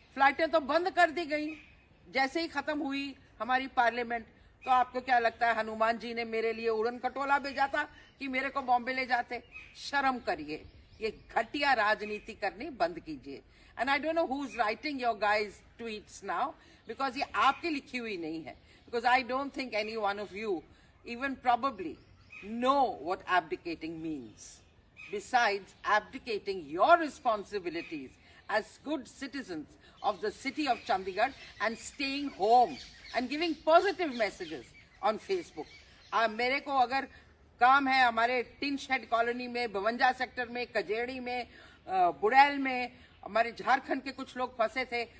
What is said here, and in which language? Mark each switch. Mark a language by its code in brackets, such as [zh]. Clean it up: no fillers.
[hi] फ्लाइटें तो बंद कर दी गई जैसे ही खत्म हुई हमारी पार्लियामेंट। तो आपको क्या लगता है हनुमान जी ने मेरे लिए उड़न खटोला भेजा था कि मेरे को बॉम्बे ले जाते? शर्म करिए, ये घटिया राजनीति करनी बंद कीजिए। [en] and I don't know who is writing your guys tweets now, because [hi] ये आपकी लिखी हुई नहीं है। [en] Because I don't think any one of you even probably know what abdicating means. Besides abdicating your responsibilities as good citizens of the city of Chandigarh and staying home and giving positive messages on Facebook. [hi] मेरे को अगर काम है हमारे tin shed colony में, 52 sector में, कजेड़ी में, बुड़ैल में, हमारे झारखंड के कुछ लोग फंसे थे,